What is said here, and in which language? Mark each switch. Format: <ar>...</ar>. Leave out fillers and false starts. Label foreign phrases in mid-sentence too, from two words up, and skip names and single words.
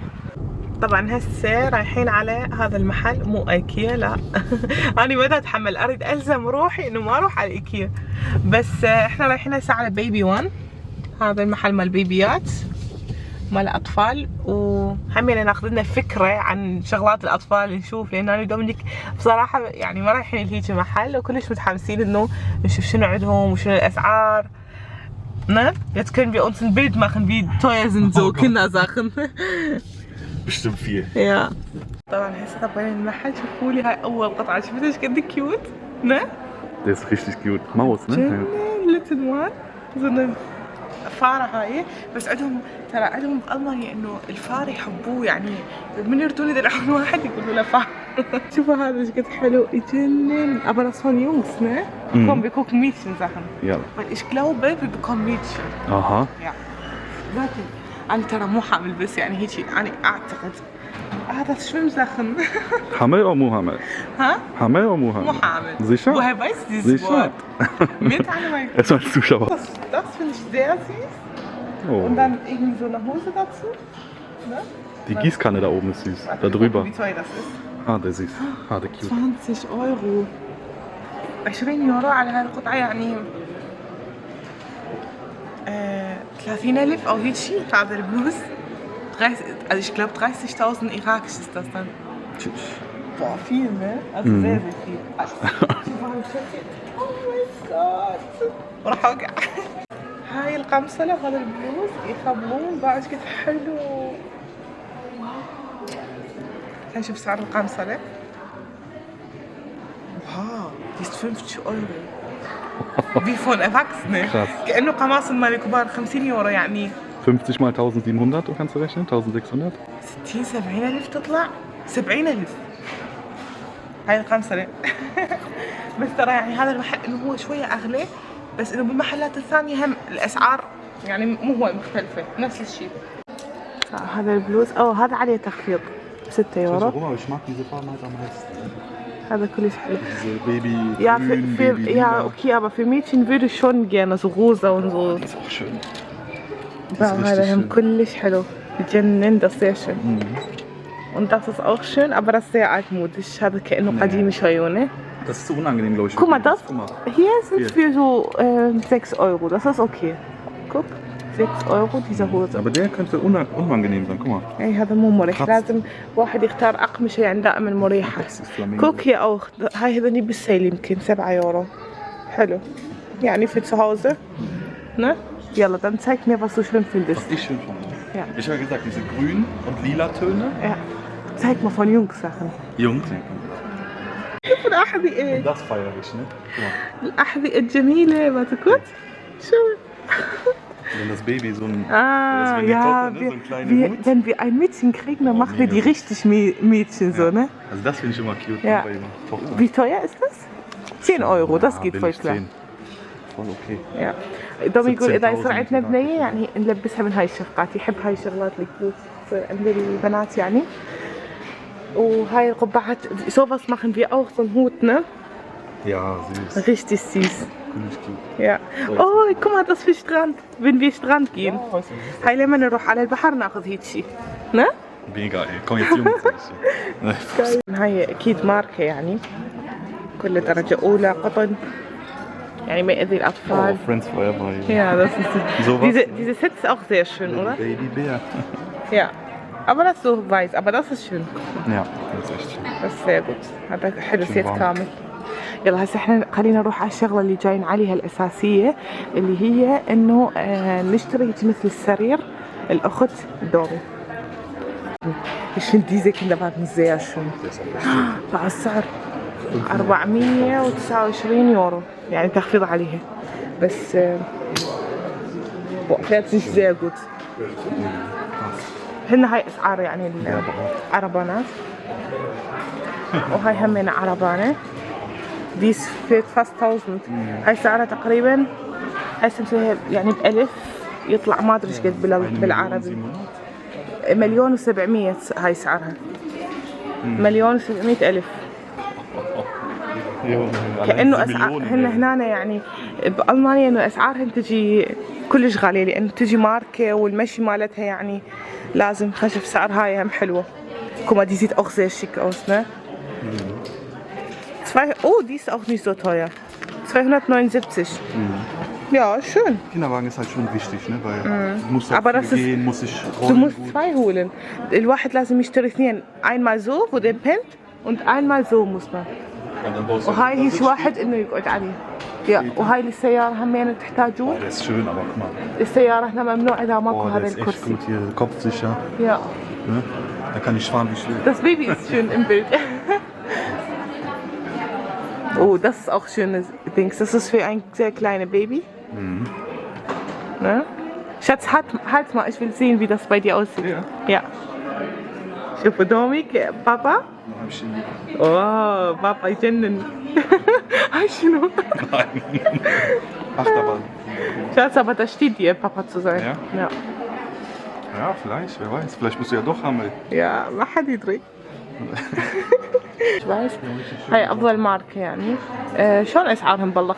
<ar>طبعا هسه رايحين على هذا المحل، مو ايكيا لا انا ما اتحمل، اريد الزم روحي انه ما اروح على ايكيا، بس احنا رايحين هسه على بيبي وان، هذا المحل مال بيبيات مال اطفال، وهمين ناخذ لنا فكره عن شغلات الاطفال نشوف، لان انا ودومينيك بصراحه يعني ما رايحين لهيك محل، وكلش متحمسين انه نشوف شنو عندهم وشنو الاسعار.</ar> <de>Ne? Jetzt können wir uns ein Bild machen, wie teuer sind so Kindersachen. Bestimmt viel. Ja.</de> <ar>طبعا هسه طبعا المحل، شوفوا لي هاي اول قطعه، شفتوا ايش قد كيوت؟</ar> <de>نه؟ Der ist richtig cute. Maus, ne?</de> <en>little one,</en> <ar>زين فاره هاي، بس عندهم ترى عندهم بألمانيا انه الفار يحبوه، يعني من يردون يدلعون واحد يقولوا له فار. شوفوا هذا ايش قد حلو، يجنن.</ar> <de>aber das von Jungs, ne? Komm, wir gucken Mädchensachen. Ja. Weil ich glaube, wir bekommen Mädchen. Aha. Ja.</de> <ar>لكن أنا ترى مو حامل، بس يعني هيك أنا أعتقد هذا Schwimmsachen.</ar> <de>Hamel oder Mohammed? Ha? Hamel oder Mohammed? Mohammed. Sicher? Woher weißt du dieses Sicher? Wort? Mit Anwalt. Erstmal als Zuschauer. Das finde ich sehr süß. Oh. Und dann irgendwie so eine Hose dazu. Ne? Die Gießkanne da oben ist süß. Warte, Da drüber. Wie teuer das ist. Ah, der ist süß. Ah, der cute. 20 Euro. 20 يورو على هذه القطعة، يعني 30,000 أو هيك شيء. هذا البلوز 30, also ich glaube 30.000 irakisch ist das dann. Boah, viel, ne? Also sehr viel. Oh mein Gott.</de> <ar>راح اوقع. هاي القمصلة وهذا البلوز يخبلون بعد قد حلو. خلينا نشوف سعر القمصلة. واو،</ar> <de>die ist 50 Euro. Wie von Erwachsenen. Krass.</de> <ar>كأنه قماص مال الكبار 50 يورو يعني.</ar> <de>50 mal 1700, kannst du rechnen? 1600?</de> <ar>60 70,000 تطلع 70,000. هاي القمصلة. بس ترى يعني هذا المحل انه هو شوية اغلى، بس انه بالمحلات الثانية هم الاسعار يعني مو هو مختلفة، نفس الشيء. هذا البلوز هذا عليه تخفيض ب 6 يورو.</ar> <de>Ich mag diese Farben halt am meisten.</de> <ar>هذا كلش حلو.</ar> <de>Diese Baby Ja, grün, für, Baby ja, lila. okay, aber für Mädchen würde ich schon gerne so rosa und so. Die ist auch schön.</de> <ar>هذا هم كلش حلو، بجنن،</ar> <de>das sehr schön. Und das ist auch schön, aber das ist sehr altmodisch.</de> <ar>هذا كأنه قديم شوية.</ar> <de>Das ist so unangenehm, glaube ich. Guck mal, das Guck mal. hier sind für so 6 Euro. Das ist okay. Guck, 6 Euro diese Hose. Aber der könnte unangenehm sein, guck mal.</de> <ar>اي هذا مو مريح، خبز. لازم واحد يختار أقمشة يعني دائما مريحة.</ar> <de>Das ist Flamingo. Guck hier auch,</de> <ar>هاي هذني بالسيل يمكن 7 يورو. حلو.</ar> <de>يعني für zu Hause. Ne? يلا dann zeig mir, was du schön findest. Was ich schön fand. Ja. Ich habe gesagt, diese grün und lila Töne. Ja. Zeig mal von Jungs Sachen. Jungs.</de> <ar>شوف الأحذية.</ar> <de>Und das feiere ich, ne? Guck mal.</de> <ar>الأحذية الجميلة، ما تكون؟ شو؟</ar> <de>Wenn das Baby so ein... Ah, das ja, Tochter, ne? So einen kleinen Hut. wenn wir ein Mädchen kriegen, dann machen wir die mega. richtig Mädchen so, ne? Also das finde ich immer cute Ja. bei ihrer Tochter. Wie teuer ist das? 10 Euro, das geht voll billig, klar. 10. Voll okay. Ja.</de> <ar>دوم يقول إذا 16,000 يصير عندنا بنية يعني نلبسها من هاي الشفقات، يحب هاي الشغلات الكيوت عند البنات يعني. وهاي القبعات</ar> <de>sowas machen wir auch, so ein Hut, ne? Ja, süß. Richtig süß. Finde ich cute. Ja. Oh, guck mal, das für Strand, wenn wir Strand gehen.</de> <ar>هاي لما نروح على البحر ناخذ هيك شيء.</ar> <de>ne? Mega, ey. Komm jetzt Jungs.</de> <ar>هاي أكيد ماركة يعني، كل درجة أولى، قطن، يعني ما يأذي الأطفال.</ar> <de>Oh, Friends Forever. Ja, das ist Sowas. diese Set ist auch sehr schön, oder? Babybär. Ja. Aber das ist so weiß, aber das ist schön. Ja, das ist echt schön. Das ist sehr gut.</de> <ar>هذا حلو شو سيت بعمل؟ كامل. يلا هسه احنا خلينا نروح على الشغله اللي جايين عليها الاساسيه، اللي هي انه نشتري مثل السرير الاخت دومي.</ar> <de>Ich finde diese Kinderwagen sehr schön.</de> <ar>مع السعر 429 يورو يعني تخفيض عليها بس</ar> <de>fährt sich sehr gut.</de> <ar>هن هاي اسعار يعني العربانات وهاي همين عربانة دي فيت فاست 1000 هاي سعرها تقريبا هاي سمسوها يعني بألف يطلع ما ادري ايش قد بالعربي 1,700,000 هاي سعرها 1,700,000 كأنه اسعار هن هنا يعني بألمانيا انه اسعارهن تجي كلش غالية لانه تجي ماركة والمشي مالتها يعني لازم خشف سعر هاي هم حلوة.</ar> <de>Guck mal, die sieht auch sehr schick aus, ne? Oh, die ist auch nicht so teuer. 279. Ja, schön. Kinderwagen ist halt schon wichtig, ne? Weil du musst Aber das ist, gehen, muss ich rollen. du musst zwei holen.</de> <ar>الواحد لازم يشتري اثنين.</ar> <de>Einmal so, wo der pennt und einmal so muss man.</de> <ar>وهاي هيش واحد انه يقعد عليه. Ja, وهاي السيارة همين تحتاجون.</ar> <de>Das ist schön, aber guck mal.</de> <ar>السيارة هنا ممنوع إذا ماكو هذا</ar> <de>ist echt</de> <ar>الكرسي.</ar> <de>gut hier, kopfsicher. Ja. Ne? Da kann ich fahren, wie ich will. Das Baby ist schön im Bild. Oh, das ist auch schönes Dings. Das ist für ein sehr kleines Baby. Ne? Schatz, halt mal, ich will sehen, wie das bei dir aussieht. Ja. Ja.</de> <ar>شوفوا دومك بابا. اوه بابا يجنن. هاي شنو؟</ar> <de>Achterbahn. Schatz, aber das steht dir, Papa zu sein. Ja? Ja. Ja, vielleicht, wer weiß. Vielleicht bist du ja doch Hammel. Ja,</de> <ar>ما حد يدري. ايش بايش؟ هاي افضل ماركة يعني. شلون اسعارهم بالله؟</ar>